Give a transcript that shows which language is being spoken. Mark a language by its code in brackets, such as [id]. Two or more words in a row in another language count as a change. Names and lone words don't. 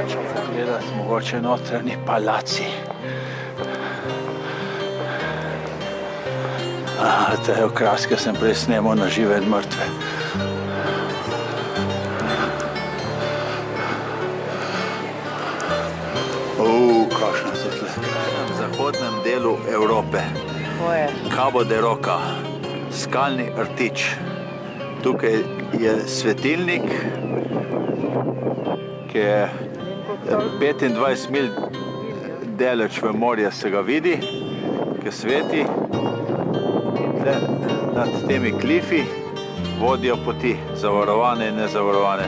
[sl] Gledati mogoče notranji palaci. Te okraske sem prej snemal na žive in mrtve. Kakšna so tle. V zahodnem delu Evrope. Cabo de Roca, skalni rtič. Tukaj je svetilnik, ki je 25 mil daleč v morje se ga vidi, ki sveti. Nad temi klifi vodijo poti, zavarovane in nezavarovane.